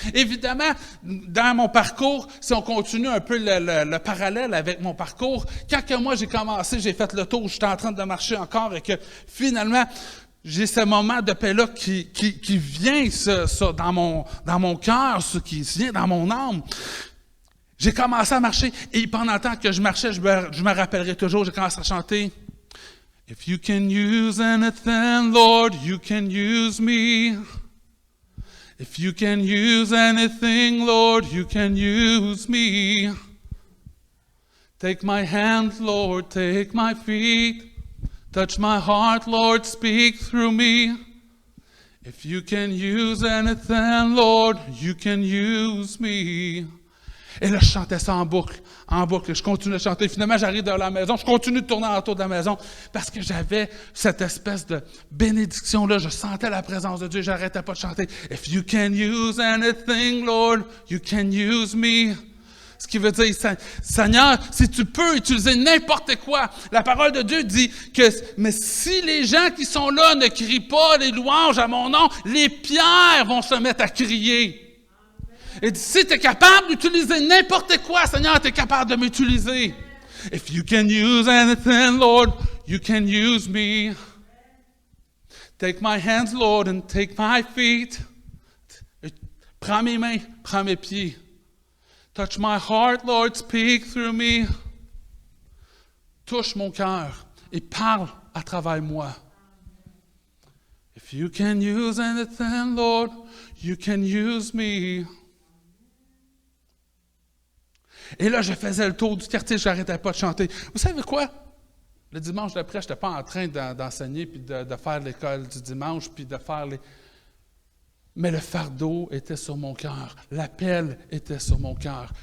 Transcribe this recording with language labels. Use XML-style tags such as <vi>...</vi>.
<fr>Évidemment, dans mon parcours, si on continue un peu le parallèle avec mon parcours, quand moi j'ai commencé, j'ai fait le tour, j'étais en train de marcher encore et que finalement, j'ai ce moment de paix-là qui vient dans mon cœur, ce qui vient dans mon âme. J'ai commencé à marcher et pendant le temps que je marchais, je me rappellerai toujours, j'ai commencé à chanter «</fr> <en>If you can use anything, Lord, you can use me. If you can use anything, Lord, you can use me. Take my hands, Lord, take my feet. Touch my heart, Lord, speak through me. If you can use anything, Lord, you can use me.</en> <fr>» Et là, je chantais ça en boucle. Je continue de chanter. Finalement, j'arrive dans la maison, je continue de tourner autour de la maison parce que j'avais cette espèce de bénédiction-là. Je sentais la présence de Dieu, j'arrêtais pas de chanter. «</fr> <en>If you can use anything, Lord, you can use me.</en> <fr>» Ce qui veut dire, Seigneur, si tu peux utiliser n'importe quoi, la parole de Dieu dit que, mais si les gens qui sont là ne crient pas les louanges à mon nom, les pierres vont se mettre à crier. Il dit, si tu es capable d'utiliser n'importe quoi, Seigneur, tu es capable de m'utiliser.</fr> <en>If you can use anything, Lord, you can use me. Take my hands, Lord, and take my feet.</en> <fr>Prends mes mains, prends mes pieds.</fr> <en>Touch my heart, Lord, speak through me.</en> <fr>Touche mon cœur et parle à travers moi.</fr> <en>If you can use anything, Lord, you can use me.</en> <fr>Et là, je faisais le tour du quartier, je n'arrêtais pas de chanter. Vous savez quoi? Le dimanche d'après, je n'étais pas en train d'enseigner, puis de faire l'école du dimanche, puis de faire les... Mais le fardeau était sur mon cœur. L'appel était sur mon cœur.</fr>